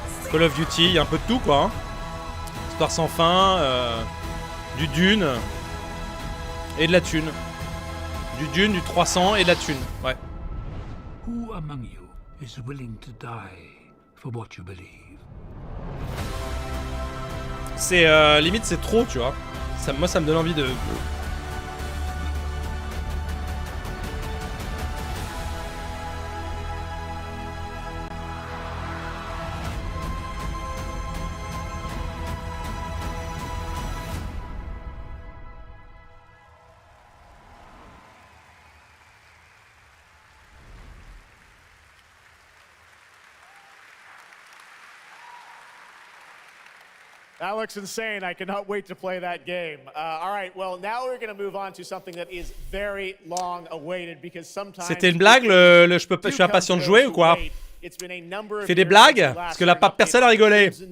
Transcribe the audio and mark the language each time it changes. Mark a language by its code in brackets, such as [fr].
[fr] Call of Duty, il y a un peu de tout, quoi. Hein. Histoire sans fin, du Dune et de la thune. Du Dune, du 300 et de la thune. Ouais. [en] Who among you is willing to die for what you believe? [fr] C'est limite, c'est trop, tu vois. Ça, moi, ça me donne envie de. [en] That looks insane. I cannot wait to play that game. All right, well, now we're going to move on to something that is very long awaited because sometimes... [fr] C'était une blague, je suis impatient de jouer ou quoi? Fais des blagues? Parce que là, pas personne a rigolé.